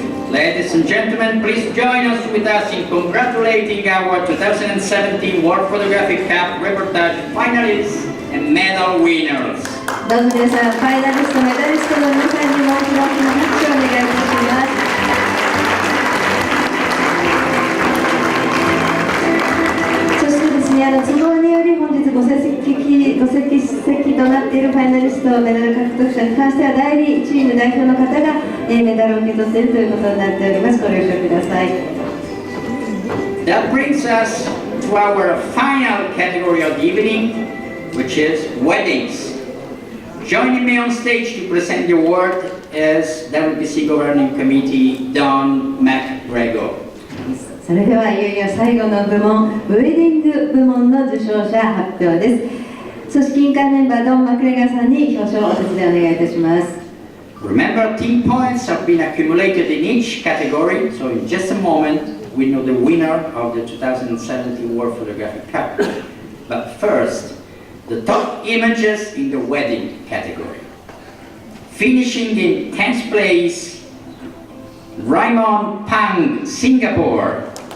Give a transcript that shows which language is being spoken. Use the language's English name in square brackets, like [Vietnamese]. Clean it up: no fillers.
[English] Ladies and gentlemen, please join us in congratulating our 2017 World Photographic Cup reportage finalists and medal winners. [Japanese] どうぞ皆さん、ファイナリスト、メダリストの皆さんにも大きな拍手をお願いいたします。そしてですね、都合により本日ご欠席となっているファイナリスト、メダル獲得者に関しては第2チーム代表の方がメダルを受け取っているということになっております。ご了承ください。 [English] That brings us to our final category of the evening, which is weddings. Joining me on stage to present the award is WPC Governing Committee Don McGregor. [Japanese] それではいよいよ最後の部門、ウェディング部門の受賞者発表です。組織委員会メンバードン・マクレガーさんに表彰をお手伝いお願いいたします。 [English] Remember, team points have been accumulated in each category, so in just a moment we know the winner of the 2017 World Photographic Cup. But first, the top images in the wedding category. Finishing in 10th place, Raymond Pang, Singapore.